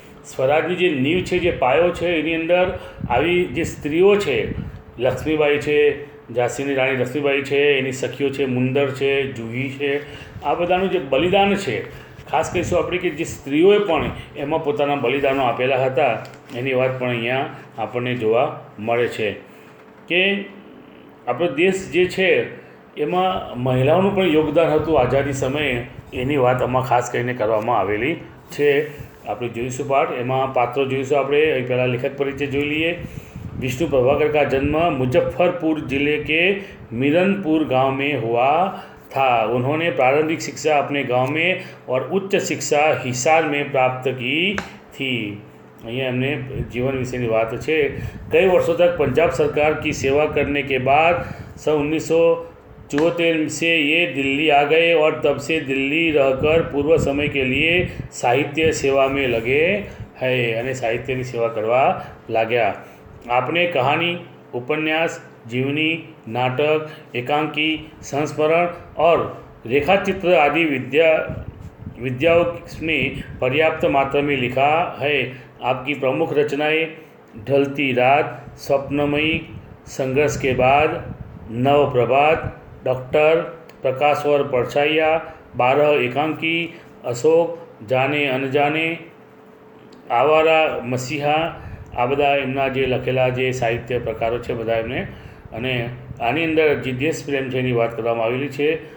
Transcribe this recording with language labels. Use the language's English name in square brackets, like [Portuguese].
[Gujarati] સ્વરાજની જે નીવ છે, જે પાયો છે, એની અંદર આવી જે સ્ત્રીઓ છે, લક્ષ્મીબાઈ છે, ઝાંસીની રાણી લક્ષ્મીબાઈ છે, એની સખીઓ છે, મુંદર છે, જુહી છે, આ બધાનું જે બલિદાન છે, ખાસ કહીશું આપણે કે જે સ્ત્રીઓએ પણ એમાં પોતાના બલિદાનો આપેલા હતા, એની વાત પણ અહીંયા આપણને જોવા મળે છે. કે આપણો દેશ જે છે એમાં મહિલાઓનું પણ યોગદાન હતું આઝાદી સમયે, એની વાત આમાં ખાસ કરીને કરવામાં આવેલી છે. આપણે જોઈશું પાઠ, એમાં પાત્રો જોઈશું આપણે. પહેલાં લેખક પરિચય જોઈ લઈએ. [Hindi] विष्णु प्रभाकर का जन्म मुजफ्फरपुर जिले के मिरनपुर गांव में हुआ था. उन्होंने प्रारंभिक शिक्षा अपने गांव में और उच्च शिक्षा हिसार में प्राप्त की थी. [Gujarati] અહીંયા એમને जीवन વિશેની વાત છે. [Hindi] कई वर्षों तक पंजाब सरकार की सेवा करने के बाद सन 1974 से ये दिल्ली आ गए और तब से दिल्ली रहकर पूर्व समय के लिए साहित्य सेवा में लगे हैं [Gujarati] અને સાહિત્યની સેવા કરવા લાગ્યા. [Hindi] आपने कहानी, उपन्यास, जीवनी, नाटक, एकांकी, संस्मरण और रेखाचित्र आदि विद्याओं में पर्याप्त मात्रा में लिखा है. आपकी प्रमुख रचनाएं ढलती रात, स्वप्नमयी, संघर्ष के बाद, नव प्रभात, डॉक्टर, प्रकाश और परछाइयाँ, 12 एकांकी, अशोक, जाने अनजाने, आवारा मसीहा, [Gujarati] આ બધા એમના જે લખેલા જે સાહિત્ય પ્રકારો છે બધા એમને. અને આની અંદર જે દેશ પ્રેમ છે એની વાત કરવામાં આવેલી છે.